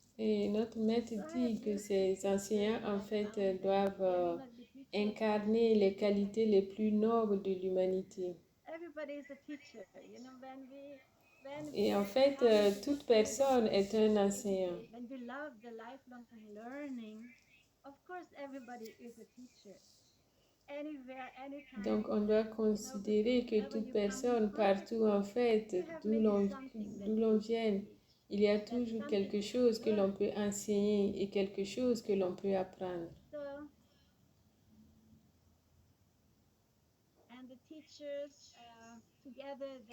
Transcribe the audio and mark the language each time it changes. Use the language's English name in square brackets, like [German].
[French] Et notre maître dit que ces enseignants, en fait, doivent incarner les qualités les plus nobles de l'humanité. [English] Everybody is a teacher, you know, [French] Et en fait, toute personne est un enseignant. [English] when we love the lifelong learning, of course everybody is a teacher. Anywhere, anytime. [French] Donc, on doit considérer que toute personne, partout en fait, d'où l'on vienne, il y a toujours quelque chose que l'on peut enseigner et quelque chose que l'on peut apprendre. [English] So, and the teachers together